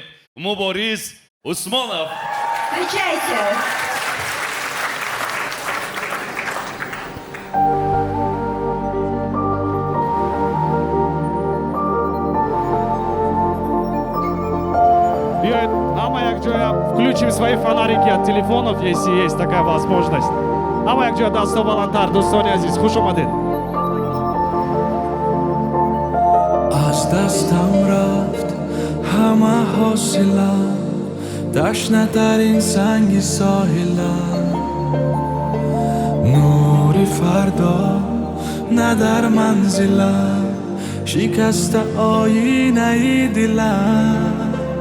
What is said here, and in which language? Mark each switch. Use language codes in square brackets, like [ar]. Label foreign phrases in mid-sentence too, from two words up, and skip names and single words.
[ru] Мубориз Усмонов. Встречайте. [tg] Ама як ҷоя [ru] включим свои фонарики от телефонов, если есть такая возможность. [tg] Ама як ҷоя дасту баландтар, дӯстони азиз, хуш омадед. [fa] از دستم رفت همه حاصلم تشنه ترین سنگ ساحلم نور فردا نه در منزلم شکست آینه دلم